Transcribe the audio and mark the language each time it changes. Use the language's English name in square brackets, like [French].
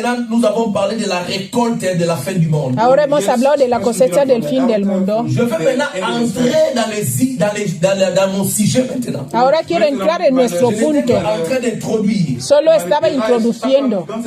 [French] Nous avons parlé de la récolte de la fin du monde. [Spanish] Ahora hemos hablado de la cosecha del fin del mundo. [French] Je veux maintenant entrer dans mon sujet maintenant. [Spanish] Ahora quiero entrar en nuestro punto. Solo estaba introduciendo.